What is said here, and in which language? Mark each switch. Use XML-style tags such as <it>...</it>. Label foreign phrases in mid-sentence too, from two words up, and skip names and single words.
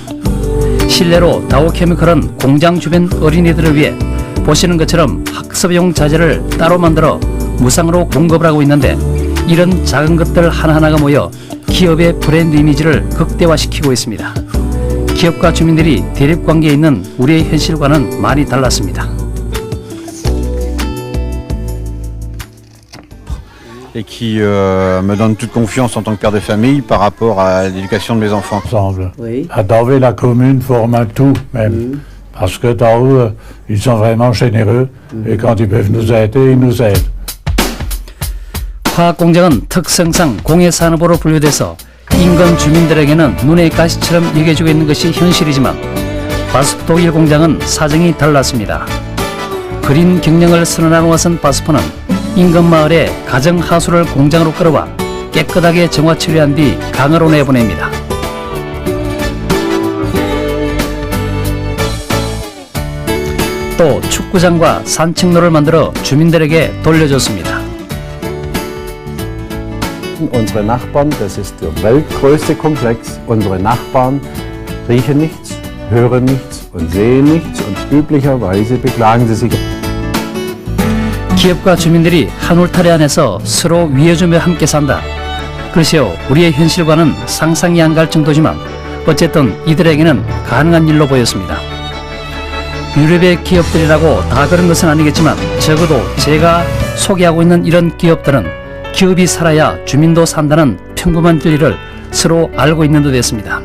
<ko>실내로 다오케미칼은 공장 주변 어린이들을 위해 보시는 것처럼 학습용 자재를 따로 만들어 무상으로 공급을 하고 있는데 이런 작은 것들 하나하나가 모여 기업의 브랜드 이미지를 극대화시키고 있습니다. 기업과 주민들이 대립관계에 있는 우리의 현실과는 많이 달랐습니다.</ko> <fr>Et qui me donne toute confiance en tant que père de famille par rapport à l'éducation de mes enfants. Ensemble. À Darvé, la commune forme un tout même. Parce que d'en-haut, ils sont vraiment généreux et quand ils peuvent nous aider, ils nous aident.</fr> <ko>화학공장은 특성상 공해산업으로 분류돼서 인근 주민들에게는 눈의 가시처럼 여겨지고 있는 것이 현실이지만 바스프 독일 공장은 사정이 달랐습니다. 그린 경영을 선언하고 나선 바스프는 인근 마을에 가정 하수를 공장으로 끌어와 깨끗하게 정화 처리한 뒤 강으로 내보냅니다. 또 축구장과 산책로를 만들어 주민들에게 돌려줬습니다.</ko> <de>betrachten unsere Nachbarn, das ist der weltgrößte Komplex. Unsere Nachbarn riechen nichts, hören nichts und sehen nichts und üblicherweise beklagen sie sich.</de> <ko>기업과 주민들이 한 울타리 안에서 서로 위해주며 함께 산다. 글쎄요, 우리의 현실과는 상상이 안 갈 정도지만 어쨌든 이들에게는 가능한 일로 보였습니다. 유럽의 기업들이라고 다 그런 것은 아니겠지만 적어도 제가 소개하고 있는 이런 기업들은 기업이 살아야 주민도 산다는 평범한 진리를 서로 알고 있는 듯 했습니다.</ko>